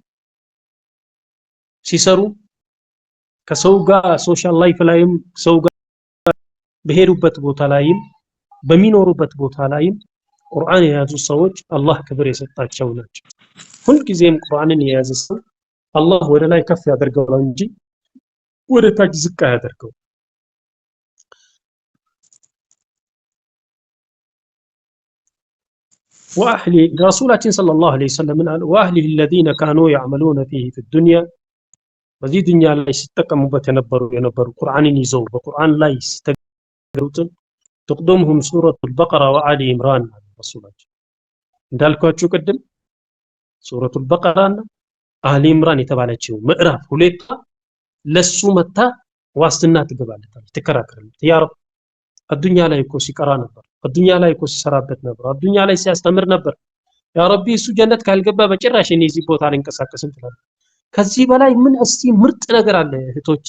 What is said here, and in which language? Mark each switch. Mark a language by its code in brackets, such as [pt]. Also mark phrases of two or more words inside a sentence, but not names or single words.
[am] ሲሰሩ ከሰው ጋር [en] social life [am] ላይም ሰው ጋር በሄዱበት ቦታ ላይም በሚኖሩበት ቦታ ላይም ቁርአን የያዙ ሰዎች አላህ ክብር የሰጣቸው ናቸው። ሁልጊዜም ቁርአንን የያዘ ሰው አላህ ወደ ላይ ከፍ ያደርገዋል እንጂ ወደ ታች ዝቅ አያደርገው። ወአህሊ ረሱላችን [ar] صلى الله عليه وسلم [am] አሉ ወአህሊሂ [ar] الذين كانوا يعملون فيه في الدنيا [am] በዚህ ዱንያ ላይ ሲጠቀሙበት የነበሩ ቁርአንን ይዘው በቁርአን ላይ ሲተገሩትን [ar] تقدمهم سورة البقرة وآل عمران [am] ረሱላችን እንዳልኳችሁ ቅድም ሱረቱል በቀራና አሊ ኢምራን የተባለችው ምዕራፍ ሁለቷ ለሱ መታ ዋስትና ትገባለታለች፣ ትከራከራለች። [ar] يا رب [am] አዱኛ ላይ እኮ ሲቀራ ነበር፣ አዱኛ ላይ እኮ ሲሰራበት ነበር፣ አዱኛ ላይ ሲያስተምር ነበር። [ar] يا ربي [am] እሱ ጀነት ካልገባ በጭራሽ እኔ እዚህ ቦታ አልንቀሳቀስም ትላለች። ከዚህ በላይ ምን እስቲ ምርጥ ነገር አለ እህቶች?